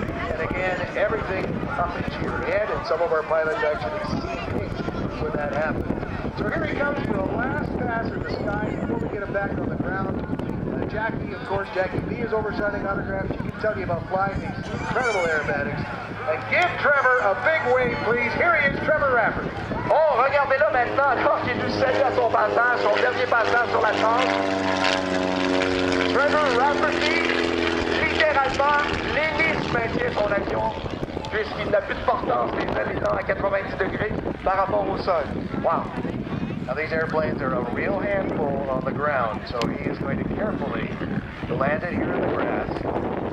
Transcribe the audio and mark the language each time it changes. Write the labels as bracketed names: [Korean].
[English] And again, everything up into your head, and some of our pilots actually see pink when that happens. So here he comes for the last pass in the sky before we get him back on the ground. Jackie, of course, Jackie B is over signing autographs. She can tell you about flying these incredible aerobatics. And give Trevor a big wave, please. Here he is, Trevor Rafferty. [French] Oh, regardez-là maintenant, alors qu'il nous salue à son passage, son dernier passage sur la chance. Trevor Rafferty, littéralement, l'hélice maintient son avion, puisqu'il n'a plus de portance, les ailes étant à 90 degrés par rapport au sol. [English] Wow. Now these airplanes are a real handful on the ground, so he is going to carefully land it here in the grass.